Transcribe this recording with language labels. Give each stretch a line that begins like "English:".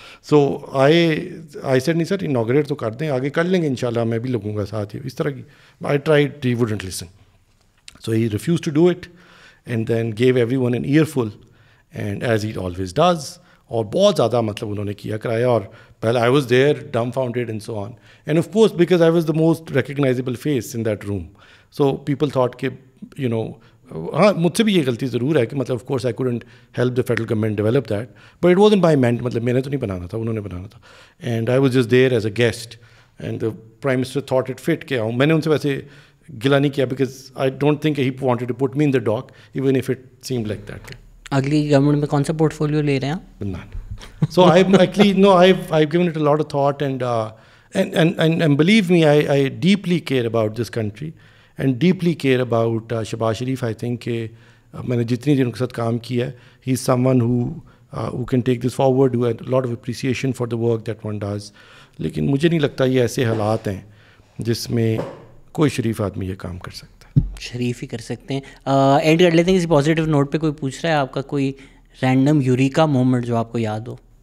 English: So I said
Urdu: نہیں سر inaugurate تو کر دیں, آگے کر لیں گے انشاءاللہ, میں بھی لگوں گا ساتھ. اس طرح کی
English: I tried, he wouldn't listen. So he refused to do it and then gave everyone an earful, and as he always does,
Urdu: اور بہت زیادہ مطلب انہوں نے کیا کرایا. اور پہلے
English: I was there dumbfounded and so on, and of course because I was the most recognizable face in that room, so people thought
Urdu: کہ ہاں مجھ سے بھی یہ غلطی ضرور ہے کہ مطلب
English: of course I couldn't help the federal government develop that, but it wasn't by مینٹ,
Urdu: مطلب میں نے تو نہیں بنانا تھا,
English: انہوں نے بنانا تھا. And I was just there as a guest, and the prime minister thought it fit
Urdu: کہ آؤں. میں نے ان سے ویسے گلا نہیں کیا
English: Because I don't think he wanted to put me in the dock even if it seemed like that.
Urdu: اگلی گورنمنٹ میں کون سا پورٹ فولیو لے رہے ہیں آپ؟
English: None. So I've given it a lot of thought, and believe me, I deeply care about this country and deeply care about Shehbaz Sharif. I think
Urdu: کہ میں نے جتنی دن ان کے ساتھ کام کیا ہے,
English: he is someone who can take this forward, who had a lot of appreciation for the work that one does.
Urdu: لیکن مجھے نہیں لگتا یہ ایسے حالات ہیں جس میں کوئی شریف آدمی یہ کام کر سکتا ہے. شریف ہی کر سکتے ہیں. اینڈ کر لیتے ہیں کسی پازیٹیو نوٹ پہ. کوئی پوچھ رہا ہے آپ کا کوئی رینڈم یوریکا مومنٹ جو آپ کو یاد ہو؟